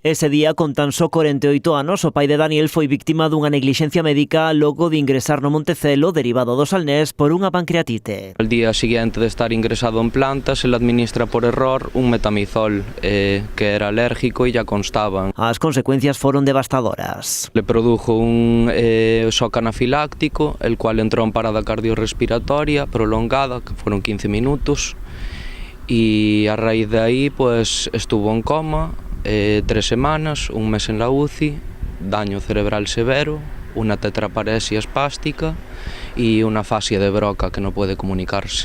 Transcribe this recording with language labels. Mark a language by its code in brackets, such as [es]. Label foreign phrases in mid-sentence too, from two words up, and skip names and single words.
[gl] Ese día, con tan só 48 anos, o pai de Daniel foi víctima dunha neglixencia médica logo de ingresar no Montecelo derivado do Salnés por unha pancreatite. [es] Al día seguinte de estar ingresado en planta, se le administra por error un metamizol que era alérgico e ya constaban. [gl] As consecuencias foron devastadoras. [es] Le produjo un shock anafiláctico, el cual entró en parada cardiorrespiratoria prolongada, que fueron 15 minutos, y a raíz de ahí pues estuvo en coma 3 semanas, un mes en la UCI, daño cerebral severo, una tetraparesia espástica y una fascia de Broca que no puede comunicarse.